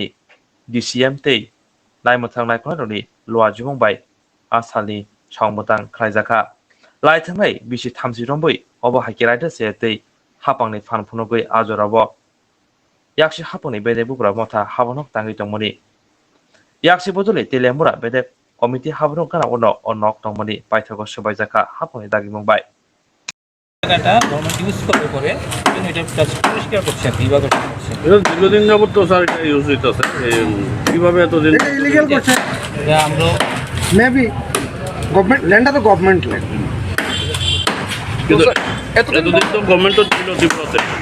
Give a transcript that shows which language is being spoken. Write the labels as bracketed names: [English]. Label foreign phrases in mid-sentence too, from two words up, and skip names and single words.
[Bodo] DCM तै नायमोथां नायकुलनि लुआजि बुंबाय आसालनि सावमोतां खायजाखा लाइथांनाय बिसि 30 रंबै अबहायके रायदा से तै हापांनि फानफुनुगै आजरावो याक्सि हापांनि बेदे बुब्रा मथा हाबानक तांगै दंमोनि याक्सि बदलै तिलेमुरा बेदे कमिटी हाबानक गाना उनाव अनक दंमोनि पाइथागो सबायजाखा हापांनि दागि बुंबाय [Bangla] জায়গাটা [English] government use [Bangla] করবে করে কিন্তু এটা পরিষ্কার করছে আর বিভাগ করছে এটা দীর্ঘদিন যাবত তো স্যার এটা ইউজ হইতেছে কিভাবে এতদিন এটা ইলিগাল করছে এটা আমরা [English] maybe government [Bangla] ল্যান্ডটা তো [English] government land [Bangla] কিন্তু এতদিন তো গভর্নমেন্টও ছিল ত্রিপুরাতে